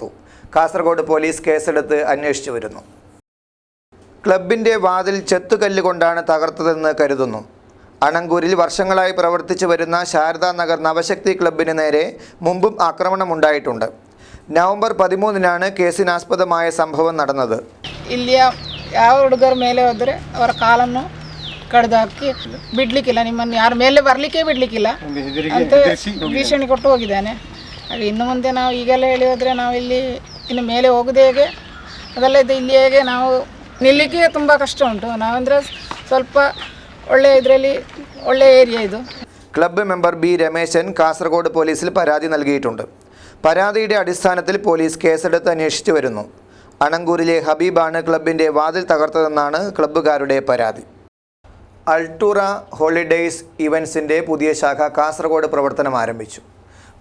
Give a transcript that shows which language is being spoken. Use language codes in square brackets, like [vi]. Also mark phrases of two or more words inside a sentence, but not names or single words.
[ml] കാസർഗോഡ് പോലീസ് കേസെടുത്ത് അന്വേഷിച്ചു വരുന്നു. ക്ലബിൻ്റെ വാതിൽ ചെത്തുകല്ലുകൊണ്ടാണ് തകർത്തതെന്ന് കരുതുന്നു. അണങ്കൂരിൽ വർഷങ്ങളായി പ്രവർത്തിച്ചു വരുന്ന ശാരദാ നഗർ നവശക്തി ക്ലബിന് നേരെ മുമ്പും ആക്രമണമുണ്ടായിട്ടുണ്ട്. നവംബർ 13-നാണ് കേസിനാസ്പദമായ സംഭവം നടന്നത്. [kn] ಯಾವ ಹುಡುಗರ ಮೇಲೆ ಹೋದರೆ ಅವರ ಕಾಲನ್ನು ಕಡ್ದಾಕಿ ಬಿಡ್ಲಿಕ್ಕಿಲ್ಲ, ನಿಮ್ಮನ್ನು ಯಾರ ಮೇಲೆ ಬರಲಿಕ್ಕೆ ಬಿಡ್ಲಿಕ್ಕಿಲ್ಲ ಅಂತ ಭೀಷಣಿ ಕೊಟ್ಟು ಹೋಗಿದ್ದಾನೆ. ಹಾಗೆ ಇನ್ನು ಮುಂದೆ ನಾವು ಈಗೆಲ್ಲ ಹೇಳಿ ಹೋದರೆ ನಾವು ಇಲ್ಲಿ ಇನ್ನು ಮೇಲೆ ಹೋಗೋದು ಹೇಗೆ, ಅದೆಲ್ಲ ಇದು ಇಲ್ಲಿ ಹೇಗೆ ನಾವು ನಿಲ್ಲಲಿಕ್ಕೆ ತುಂಬ ಕಷ್ಟ ಉಂಟು. ನಾವಂದರೆ ಸ್ವಲ್ಪ ಒಳ್ಳೆ ಏರಿಯಾ ಇದು. [ml] ക്ലബ്ബ് മെമ്പർ ബി രമേശൻ കാസർഗോഡ് പോലീസിൽ പരാതി നൽകിയിട്ടുണ്ട്. പരാതിയുടെ അടിസ്ഥാനത്തിൽ പോലീസ് കേസെടുത്ത് അന്വേഷിച്ചു വരുന്നു. അണങ്കൂരിലെ ഹബീബാണ് ക്ലബിൻ്റെ വാതിൽ തകർത്തതെന്നാണ് ക്ലബ്ബുകാരുടെ പരാതി. അൾട്ടൂറ ഹോളിഡേയ്സ് ഇവൻസിൻ്റെ പുതിയ ശാഖ കാസർഗോഡ് പ്രവർത്തനം ആരംഭിച്ചു.